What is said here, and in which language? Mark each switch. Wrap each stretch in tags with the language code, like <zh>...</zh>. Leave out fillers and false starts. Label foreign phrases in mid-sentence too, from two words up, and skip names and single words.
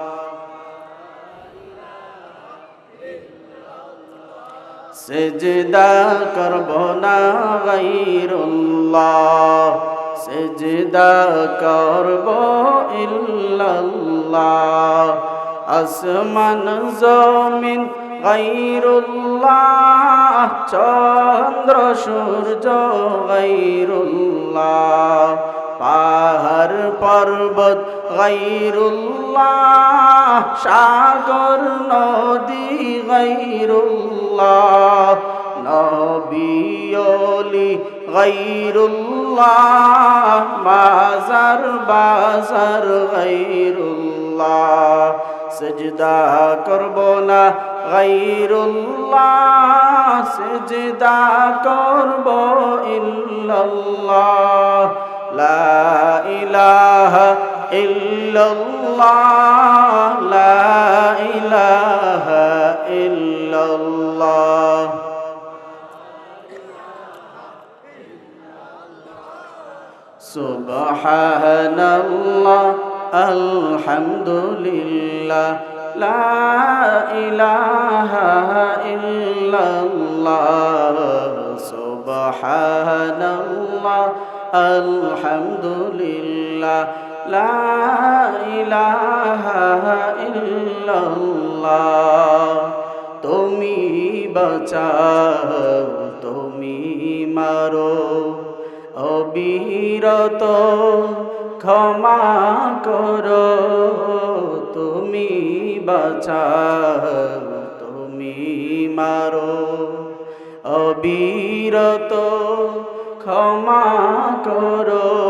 <bn>সেজদা করবো না গায়রুল্লাহ সেজদা করবো ইল্লাল্লাহ আসমান জমিন গায়রুল্লাহ চন্দ্র সূর্য গায়রুল্লাহ পাহাড় পর্বত গায়রুল্লাহ সাগর নদী গায়রুল্লাহ নবী ওলি গায়রুল্লাহ মাজার বাজার গায়রুল্লাহ সেজদা করবো না গায়রুল্লাহ সেজদা করবো ইল্লাল্লাহ</bn> <ar>لا إله إلا الله لا إله إلا الله سبحان الله الحمد لله لا إله إلا الله سبحان الله الحمد لله لا إله</ar> <bn>ইল্লাল্লাহ তুমি বাঁচাও তুমি মারো অবিরত ক্ষমা করো তুমি বাঁচাও তুমি মারো অবিরত ক্ষমা করো</bn>